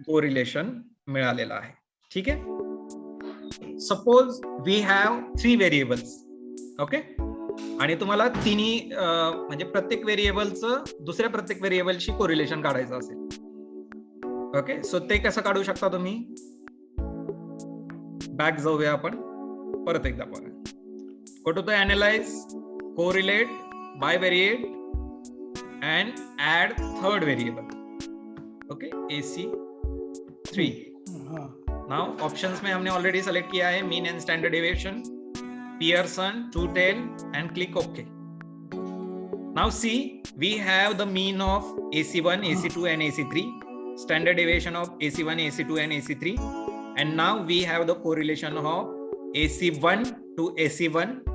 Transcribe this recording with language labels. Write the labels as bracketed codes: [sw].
[mr] Correlation मिळालेलं आहे। ठीक आहे, [en] suppose we have 3 variables, [mr] okay, आणि तुम्हाला तिन्ही म्हणजे प्रत्येक व्हेरिएबलचं दुसऱ्या प्रत्येक व्हेरिएबलशी कोरिलेशन काढायचं असेल, ओके, सो ते कसं काढू शकता तुम्ही? बॅक जाऊया आपण परत एकदा बघा, [en] Go to the analyse, correlate bivariate and add third variable, okay, AC3। now options [hi] में हमने [en] already select [hi] किया है [en] mean and standard deviation, Pearson, two tail and click OK। now see, we have the mean of AC1, AC2 and AC3, standard deviation of AC1, AC2 and AC3, and now we have the correlation of AC1 to AC1।